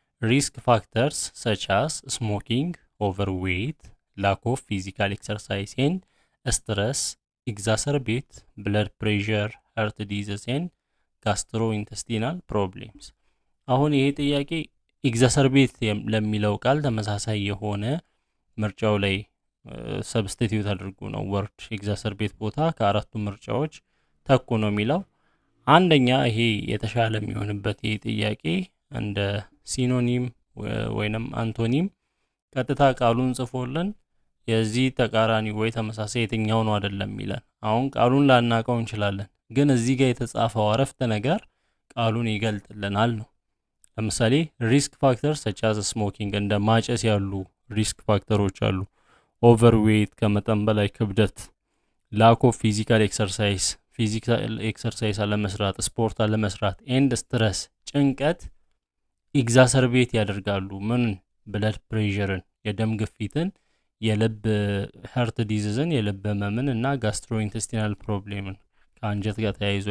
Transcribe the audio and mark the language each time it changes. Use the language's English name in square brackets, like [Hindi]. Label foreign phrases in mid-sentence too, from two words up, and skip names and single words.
[English] risk factors such as smoking, overweight, lack of physical exercise and stress exacerbate blood pressure, heart disease and gastrointestinal problems. [Amharic] አሁን ይሄ ጥያቄ exacerbate ለሚለው ቃል ተመሳሳይ የሆነ ምርጫው ላይ ሰብስቲቲዩት አድርጉ ነው ወርድ exacerbate ቦታ ከአራቱ ምርጫዎች ተኩ ነው የሚለው አንደኛ ይሄ የተሻለ የሚሆንበት ይሄ ጥያቄ እንደ ሲኖኒም ወይንም አንቶኒም ቀጥታ ቃሉን ጽፎልን የዚህ ተቃራኒ ወይ ተመሳሳይ የትኛው ነው አይደለም ይላል አሁን ቃሉን ላናቀው እንችላለን ግን እዚህ ጋር የተጻፈው አረፍተ ነገር ቃሉን ይገልጥልናል ነው ለምሳሌ [English] risk factors such as smoking [Amharic] እንደ ማጨስ ያሉ [English] risk factors [Amharic] አሉ overweight ከመጠን በላይ ክብደት [English] lack of physical exercise physical exercise [Amharic] አለመስራት ስፖርት አለመስራት [English] and stress [Amharic] ጭንቀት ኤግዛሰርቤት ያደርጋሉ ምን [English] blood pressure [Amharic] የደም ግፊትን የልብ [English] heart disease [Amharic] የልብ ህመምን እና [English] gastrointestinal problem [Amharic] ከአንጀት ጋር ተያይዞ